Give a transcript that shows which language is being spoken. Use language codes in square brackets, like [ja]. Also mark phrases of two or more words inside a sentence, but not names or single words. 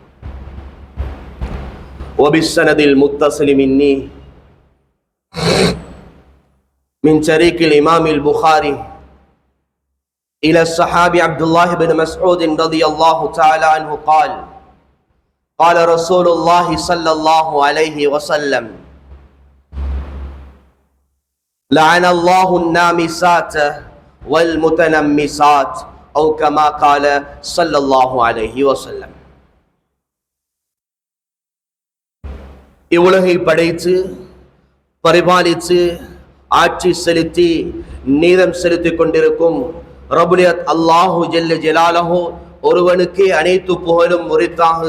[ar] وبالسند المتصل مني من طريق الإمام البخاري إلى الصحابي عبد الله بن مسعود رضي الله تعالى عنه قال: قال رسول الله صلى الله عليه وسلم: لعن الله النامسات والمتنمسات أو كما قال صلى الله عليه وسلم. [ta] இவ்வுலகை படைத்து பரிபாலித்து ஆட்சி செலுத்தி நீதம் செலுத்திக் கொண்டிருக்கும் ரப்புல் [ar] الله جل جلاله [ta] ஒருவனுக்கே அனைத்து புகழும் உரித்தாகுக.